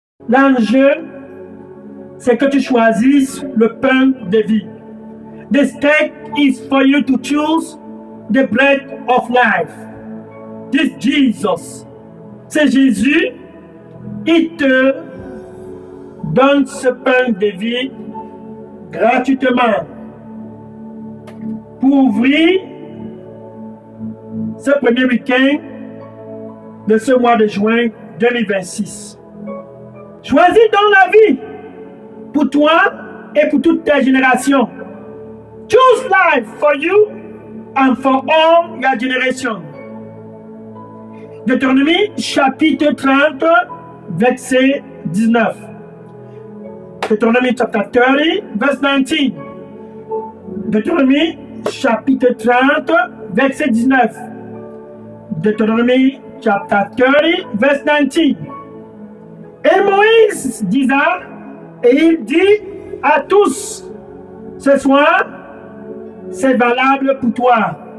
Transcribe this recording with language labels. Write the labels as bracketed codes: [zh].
[fr] L'enjeu, c'est que tu choisisses le pain de vie. [en] The stake is for you to choose the bread of life. This Jesus. [fr] C'est Jésus, il te donne ce pain de vie gratuitement pour ouvrir ce premier week-end de ce mois de juin 2026. Choisis donc la vie pour toi et pour toute ta génération. [en] Choose life for you and for all your generation. [fr] Deutéronomie chapitre 30, verset 19. [en] Deuteronomy chapter 30, verse 19. [fr] Deutéronomie chapitre 30, verset 19. Deutéronomie [en] chapter 30, verse 19. [fr] Et Moïse disa, et il dit à tous, ce soir, c'est valable pour toi.